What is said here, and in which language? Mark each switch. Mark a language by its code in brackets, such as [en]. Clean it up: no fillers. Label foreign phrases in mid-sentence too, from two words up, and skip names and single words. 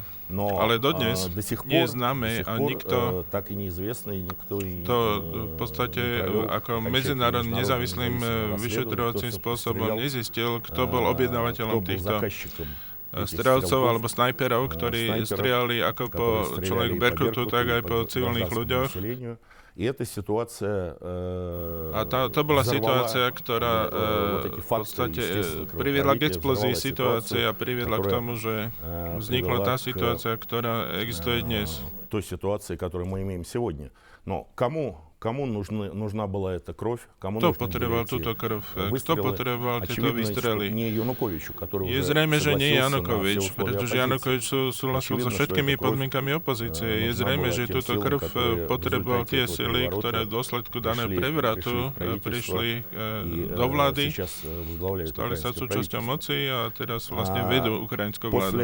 [sk] Ale dodnes nie je známe a nikto to v podstate ako medzinárodným nezávislým vyšetrovacím spôsobom nezistil, kto bol objednávateľom týchto strelcov alebo snajperov, ktorí strieľali ako po človek Berkutu, tak aj po civilných ľuďoch. A to bola situácia, ktorá v podstate priviedla k explózii situácie a priviedla k tomu, že vznikla tá situácia, ktorá existuje dnes. [ru] Той ситуации, которую мы имеем сегодня. Но кому нужна была эта кровь? [sk] Kto potreboval túto krv? Kto potreboval tieto výstrely? Je zrejme, že nie Janukovič, pretože Janukovič súhlasil so všetkými podmienkami opozície. Je zrejme, že túto krv potreboval tie sily, ktoré v dôsledku daného prevratu prišli do vlády, stali sa súčasťou moci a teraz vlastne vedú ukrajinskú vládu.